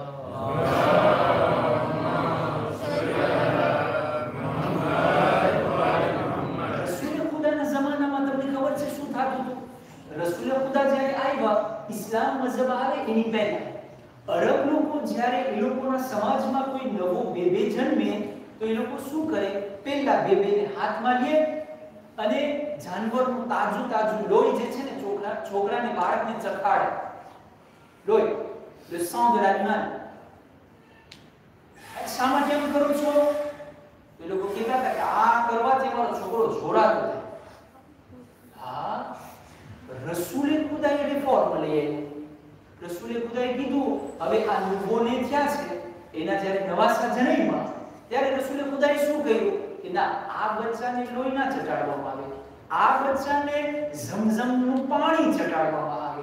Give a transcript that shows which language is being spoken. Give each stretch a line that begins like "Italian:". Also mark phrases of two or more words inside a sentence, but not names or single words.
Gujarati: રસૂલ ખુદા જ્યારે આવ્યા, ઇસ્લામ મઝહબ આવે એની પહેલા અરબ લોકો જ્યારે એ લોકોના સમાજમાં કોઈ નવો બેબે જન્મે તો એ લોકો શું કરે? પહેલા બેબેને હાથમાં લે અને જાનવરનું તાજું લોહી જે છે ને છોકરાને બાળકને ચખાડે. લોહી,
French: le sang de l'animal.
Gujarati: શા માટે એમ કરો છો? એ લોકો કહેતા હતા કે આ કરવાથી મારો છોકરો જોરાતો થાય. હા, રસૂલે ખુદાએ રિફોર્મ લઈ આવ્યો. રસૂલે ખુદાએ કીધું હવે આ નુબોને થયા છે, એના જ્યારે નવાસા જન્મ્યા ત્યારે રસૂલે ખુદાએ શું કહ્યું કે ના, આ બચ્ચાને લોહી ના ચટાડવામાં આવે, આ બચ્ચાને ઝમઝમનું પાણી ચટાડવામાં આવે.